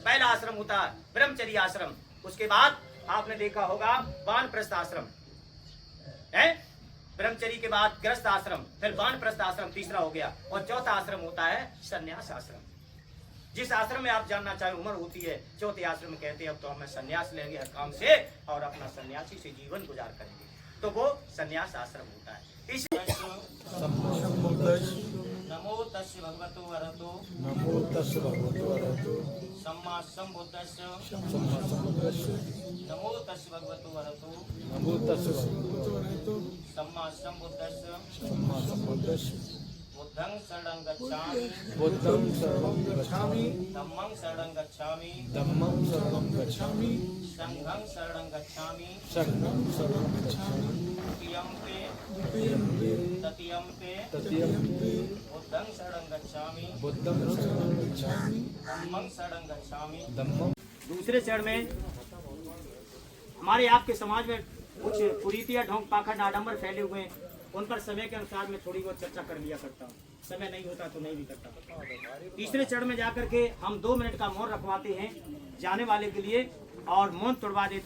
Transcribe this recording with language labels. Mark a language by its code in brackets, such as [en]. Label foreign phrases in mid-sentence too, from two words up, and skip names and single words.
[hi] पहला आश्रम होता है ब्रह्मचर्य आश्रम, उसके बाद आपने देखा होगा वानप्रस्थ आश्रम है, ब्रह्मचर्य के बाद गृहस्थ आश्रम, फिर वानप्रस्थ आश्रम तीसरा हो गया, और चौथा आश्रम होता है संन्यास आश्रम। जिस आश्रम में आप जानना चाहे उम्र होती है, चौथे आश्रम में कहते हैं अब तो हमें संन्यास लेंगे हर काम से और अपना सन्यासी से जीवन गुजार करेंगे, तो वो संन्यास आश्रम होता है। [pi] इस नमो तस्य भगवतो अरहतो सम्मा संबुद्धस्य नमो तस्य भगवतो अरहतो सम्मा संबुद्धस्य बुद्धं शरणं गच्छामि धम्मं शरणं गच्छामि संघं शरणं गच्छामि तृतीयम्पे बुद्धं शरणं गच्छामि धम्मं शरणं गच्छामि। [hi] दूसरे चरण में हमारे आपके समाज में कुछ कुरीतियां, ढोंग, पाखंड, आडंबर फैले हुए हैं, उन पर समय के अनुसार मैं थोड़ी बहुत चर्चा कर लिया करता हूँ। समय नहीं होता तो नहीं भी करता। तीसरे चरण में जाकर के हम 2 मिनट का मौन रखवाते हैं जाने वाले के लिए और मौन तोड़वा देते।